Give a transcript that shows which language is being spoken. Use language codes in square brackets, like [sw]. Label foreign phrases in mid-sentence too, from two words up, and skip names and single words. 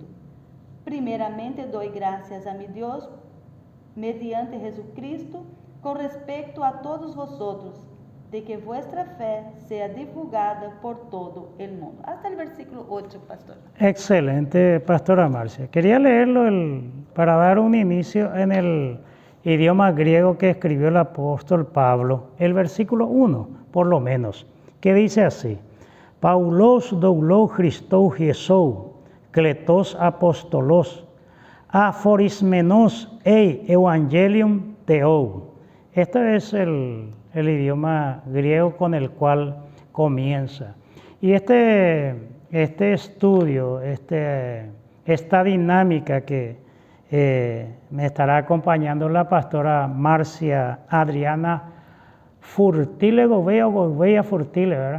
[es] Primeramente doy gracias a mi Dios, mediante Jesucristo, con respecto a todos vosotros, de que vuestra fe sea divulgada por todo el mundo. Hasta el versículo 8, pastor. Excelente, pastora Marcia. Quería leerlo para dar un inicio en el idioma griego que escribió el apóstol Pablo, el versículo 1, por lo menos, que dice así: [el] Παῦλος δοῦλος Χριστοῦ Ἰησοῦ, κλητὸς ἀπόστολος, ἀφωρισμένος εἰς εὐαγγέλιον θεοῦ. [es] Este es el idioma griego con el cual comienza. Y este estudio, esta dinámica que me estará acompañando la pastora Marcia Adriana Fortile Gouveia o Gouveia Fortile, ¿verdad?